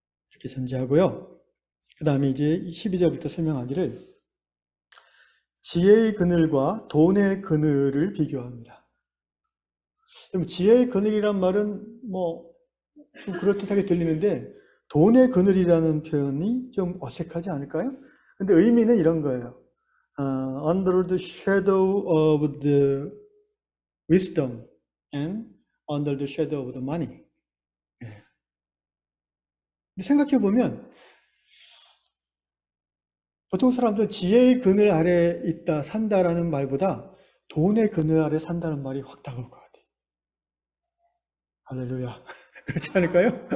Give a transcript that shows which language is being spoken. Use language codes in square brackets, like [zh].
[ko] 이렇게 전제하고요. 그 다음에 이제 12절부터 설명하기를 지혜의 그늘과 돈의 그늘을 비교합니다. 그럼 지혜의 그늘이란 말은 좀 그럴듯하게 들리는데 돈의 그늘이라는 표현이 좀 어색하지 않을까요? 근데 의미는 이런 거예요. [en] Under the shadow of the wisdom and under the shadow of the money. [ko] 예. 생각해 보면 보통 사람들은 지혜의 그늘 아래 있다 산다라는 말보다 돈의 그늘 아래 산다는 말이 확 다가올 것 같아요. 할렐루야. 그렇지 않을까요?